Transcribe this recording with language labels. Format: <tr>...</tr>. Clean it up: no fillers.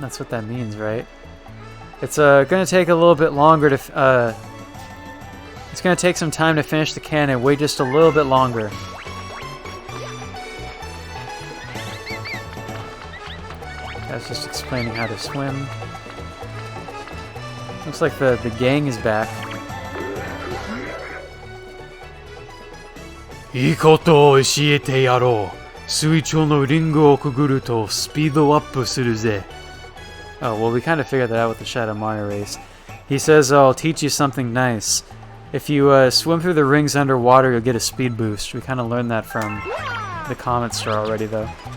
<en>That's what that means, right? It's gonna take a little bit longer to it's gonna take some time to finish the cannon. Wait just a little bit longer. That's just explaining how to swim. Looks like the gang is back.</en> <ja>いいことを教えてやろう。水中のリングをくぐるとスピードアップするぜ。</ja> <en>Oh, well, we kind of figured that out with the Shadow Mario race. He says, oh, I'll teach you something nice. If you swim through the rings underwater, you'll get a speed boost. We kind of learned that from the Comet Star already, though.</en>